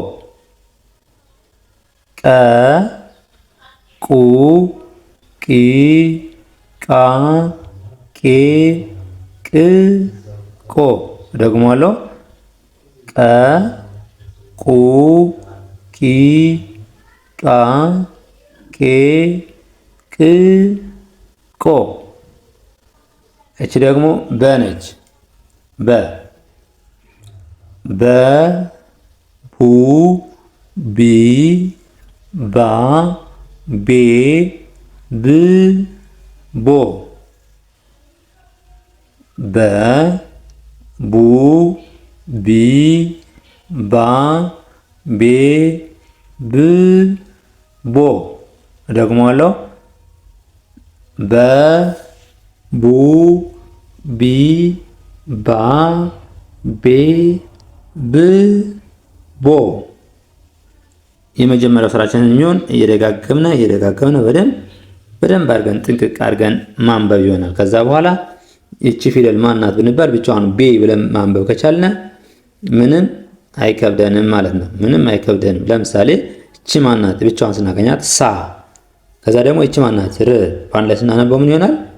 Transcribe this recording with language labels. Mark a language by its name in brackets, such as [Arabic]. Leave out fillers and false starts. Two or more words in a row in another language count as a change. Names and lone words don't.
[Amharic] ቀ ቁ ቂ ቃ ቄ ቅ ቆ። ደግሞአለሁ። ቀ ቁ ቂ ቃ ቄ ቅ ቆ። እቺ ደግሞ በ ነች። በ በ ቡ ቢ ባ ቤ ብ ቦ በ ቡ ቢ ባ ቤ ብ ቦ። ደግሞአለሁ። በ ቡ ቢ ባ ቤ ብ ቦ። የመጀመሪያው ስራችንን የሚሆን እየደጋገምነ በደንብ አድርገን ጥንቅቅ አድርገን ማንበብ ይሆናል። ከዛ በኋላ ይቺ ፊደል ማናት ብንባል ብቻዋን ቤ ብለን ማንበብ ከቻልነ ምንም አይከብደንም ማለት ነው። ምንም አይከብደንም። ለምሳሌ እቺ ማናት ብቻዋን ስናገኛት ሳ። ከዛ ደግሞ እቺ ማናት ር። በአንድ ላይ ስናነበው ምን ይሆናል?